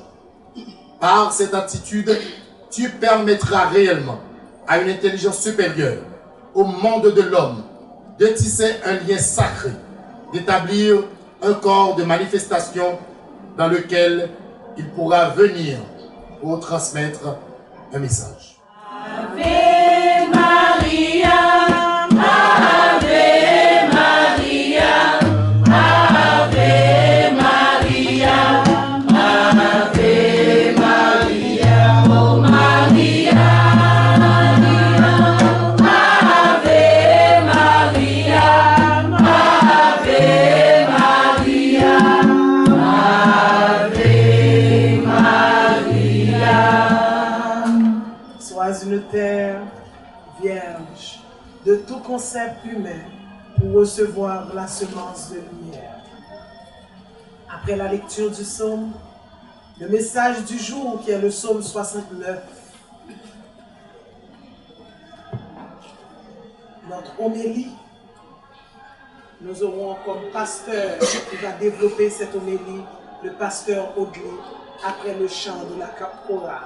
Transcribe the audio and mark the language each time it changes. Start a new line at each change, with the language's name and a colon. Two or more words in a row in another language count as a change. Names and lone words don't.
French: Par cette attitude, tu permettras réellement à une intelligence supérieure, au monde de l'homme, de tisser un lien sacré, d'établir un corps de manifestation dans lequel il pourra venir pour transmettre un message.
Latin: Ave Maria, Ave Maria, Ave Maria, Ave Maria, oh Maria, Ave Maria, Ave Maria, Ave Maria.
French: Sois une terre vierge de tout concept humain pour recevoir la semence de lumière. Après la lecture du psaume, le message du jour qui est le psaume 69, notre homélie, nous aurons comme pasteur qui va développer cette homélie, le pasteur Audley, après le chant de la chorale.